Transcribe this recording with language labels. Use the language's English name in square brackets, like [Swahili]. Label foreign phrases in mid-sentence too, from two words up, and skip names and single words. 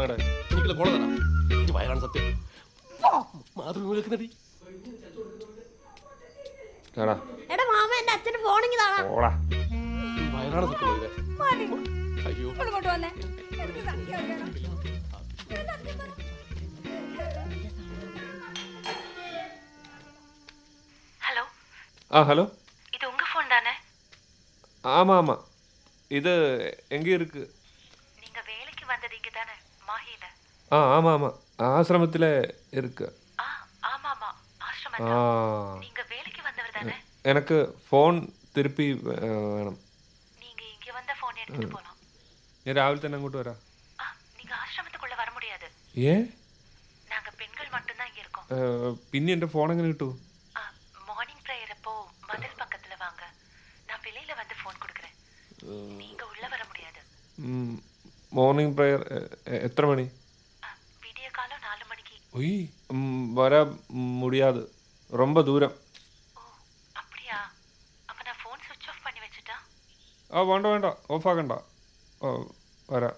[Malayalam] എടാ മാമ, എന്റെ അച്ഛന്റെ ഫോണിങ് താടാ. ഇങ്ങോട്ട് വന്നേ. എനിക്ക് സത്യം അറിയണം. സത്യം പറ. [Tamil] ஹலோ ஹலோ, இது உங்க ஃபோன் தானே? ஆமாம் ஆமாம். இது எங்கே இருக்கு? நீங்க வேலைக்கு வந்தது இங்க தானே, மாஹில? ஆமாம் ஆமாம், ஆசிரமத்தில் இருக்கு. ஆமாமா, ஆசிரமம். நீங்க வேலைக்கு வந்தவர் தானே? எனக்கு ஃபோன் திருப்பி வேணும். நீங்க இங்க வந்த ஃபோன் எடுத்துட்டு போலாம். [Malayalam] ഞാൻ രാവിലെ തന്നെ അങ്ങോട്ട് വരാം. [Tamil] நீங்க ஆசிரமத்துக்குள்ள வர முடியாது. ஏன்? நாங்க பெண்கள் மட்டும் தான் இங்க இருக்கோம். [Malayalam] പിന്നെ എൻ്റെ ഫോൺ എങ്ങനെ കിട്ടും? [English] morning prayer [Tamil] அப்போ மதில் பக்கத்துல வாங்க. நான் வெளியில வந்து ஃபோன் கொடுக்கறேன். நீங்க உள்ள வர முடியாது. [English] morning prayer [Malayalam] എത്ര മണി? [Tamil] விடிய காலம் 4 மணிக்கு. ஒய், வர முடியாது, ரொம்ப தூரம். ஓ அப்படியா? அப்ப நான் ஃபோன் [English] switch off [Tamil] பண்ணி வச்சிட்டா? [Malayalam] വേണ്ട വേണ്ട, ഓഫ് ആക്കണ്ട. വരാം.